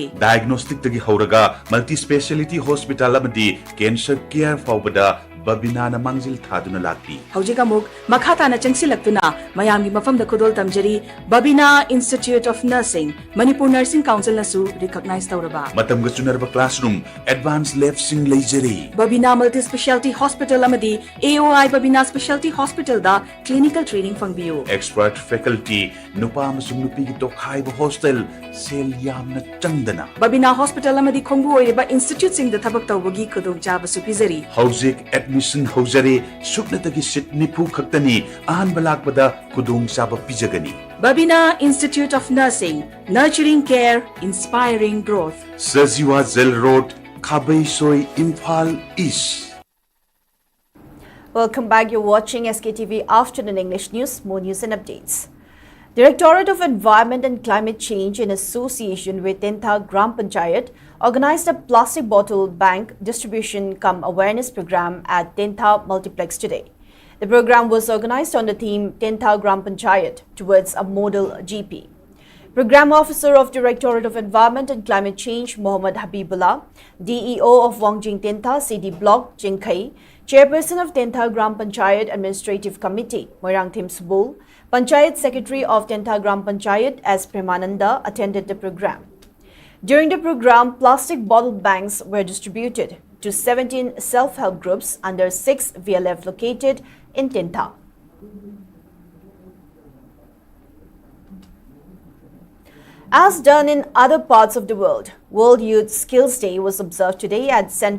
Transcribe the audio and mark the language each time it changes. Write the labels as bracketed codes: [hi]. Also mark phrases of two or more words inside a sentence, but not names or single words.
[mni] diagnostic tagi hauraga [en] multi speciality hospital [mni] amadi [en] cancer care [mni] faubada babina na mangjil thaduna lakti haujiga muk makhata na chengsilaktuna mayamgi mafamda kudol tamjari babina Institute of Nursing Manipur Nursing Council na su recognize tawraba matamga chunarba classroom [en] advanced lab [mni] sing leijari babina [en] multi specialty hospital [mni] amadi AOI babina specialty hospital da [en] clinical training [mni] fangbiu [en] expert faculty [mni] nupa amasung nupi gi tokhai ba hostel sel yamna changdana babina hospital amadi khongbu oiba institute sing da thabak tawbagi kudong jaba su pizari hauzik admission haujare sukna tagi sit nipu khaktani ahan balak bada kudong chaba pijagani babina Institute of Nursing [en] nurturing care inspiring growth [mni] Sajiwa Zel Road Khabai Soi Imphal East. [en] Welcome back. You're watching SKTV Afternoon English News. More news and updates. Directorate of Environment and Climate Change in association with Tenta Gram Panchayat organized a plastic bottle bank distribution cum awareness program at Tenta Multiplex today. The program was organized on the theme Tenta Gram Panchayat towards a model GP. Program Officer of Directorate of Environment and Climate Change Mohammad Habibullah, DEO of Wangjing Tenta CD Block Jingkai, Chairperson of Tenta Gram Panchayat Administrative Committee Moirang Thim Subul, Panchayat Secretary of Tenta Gram Panchayat S. Premananda attended the program. During the program, plastic bottle banks were distributed to 17 self-help groups under 6 VLF located in Tinta. As done in other parts of the world, World Youth Skills Day was observed today at St.